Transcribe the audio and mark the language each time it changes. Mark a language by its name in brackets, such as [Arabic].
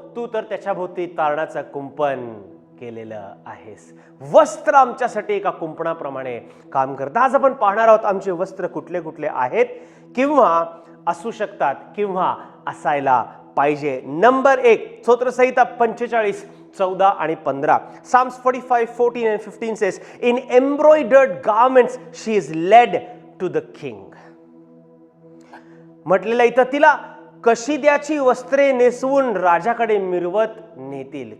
[Marathi] तू तर त्याच्या भोवती तारणाचं कुंपण केलेलं आहेस. वस्त्र आमच्यासाठी एका कुंपणाप्रमाणे काम करतात. आज आपण पाहणार आहोत आमचे वस्त्र कुठले कुठले आहेत किंवा असू शकतात किंवा असायला पाहिजे. नंबर 1, स्तोत्रसंहिता 45, 14 आणि 15. [English] Psalms 45, 14 and 15 says, in embroidered garments she is led to the king. [Marathi] म्हटलेलं इथं तिला कशिद्याची वस्त्रे नेसवून राजाकडे मिरवत नेतील.